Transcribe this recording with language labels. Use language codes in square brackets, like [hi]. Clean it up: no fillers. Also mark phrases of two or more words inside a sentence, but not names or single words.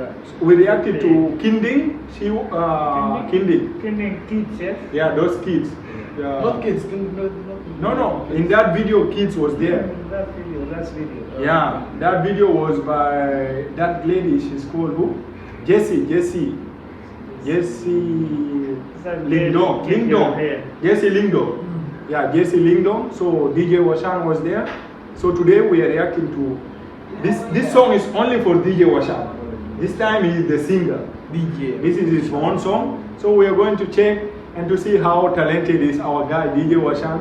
[en] We reacted to Kinding. Kinding. Kinding kids, yes? Yeah, those kids. Not kids, No. In that video, kids was there. That video. Yeah, that video was by that lady. She's called who? Jessie. Lyngdoh. Jessie Lyngdoh. Yeah, Jessie Lyngdoh. So DJ Wanshan was there. So today we are reacting to this song is only for DJ Wanshan. This time he is the singer. DJ. This is his own song. So we are going to check and to see how talented is our guy DJ Wanshan.